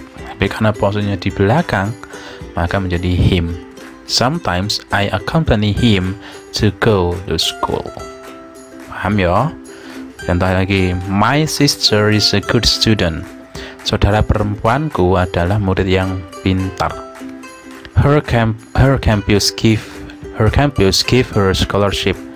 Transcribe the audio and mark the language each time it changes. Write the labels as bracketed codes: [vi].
[id] Tapi karena posisinya di belakang, maka menjadi him. [en] Sometimes I accompany him to go to school. [id] Paham ya? Contoh lagi, [en] my sister is a good student. [id] Saudara perempuanku adalah murid yang pintar. [en] Her campus give her scholarship.